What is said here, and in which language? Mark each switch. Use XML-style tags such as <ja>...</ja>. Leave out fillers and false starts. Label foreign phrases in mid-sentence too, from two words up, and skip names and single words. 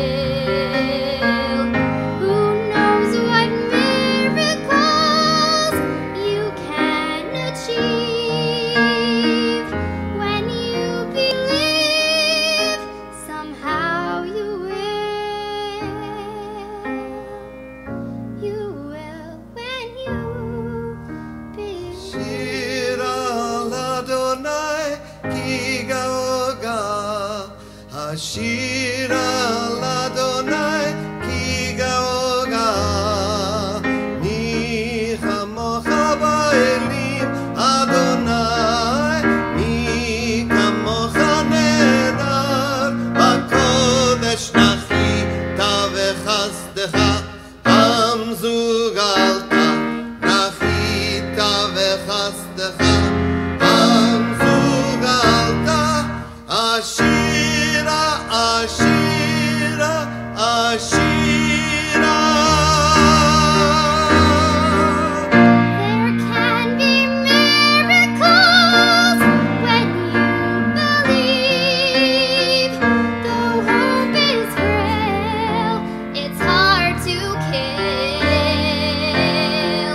<en>Who knows what miracles you can achieve when you believe? Somehow you will. You will when you believe.</en> <he>שירה לאדוני כי גאה גאה, השירה לאדוני כי גאה גאה, מי כמוכה באלים אדוני, מי כמוכה נאדר, בקודש נחית בחסדך, עם זו גאלת, נחית בחסדך, עם זו גאלת, אשירה, אשירה, אשירה.</he> <en>There can be miracles when you believe. Though hope is frail, it's hard to kill.</en>